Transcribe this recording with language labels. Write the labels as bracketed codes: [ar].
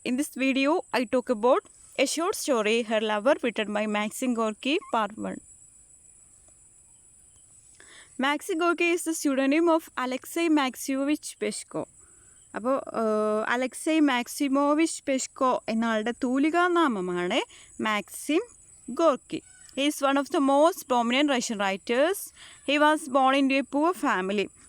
[en] In this video, I talk about a short story, Her Lover, written by Maxim Gorky, Part 1. Maxim Gorky is the pseudonym of Alexei Maximovich Peshko. [ml] അപ്പോൾ അലക്സൈ Maximovich പെഷ്കോ എന്നയാളുടെ തൂലികാനാമമാണ് Maxim Gorky. [en] He is one of the most prominent Russian writers. He was born into a poor family.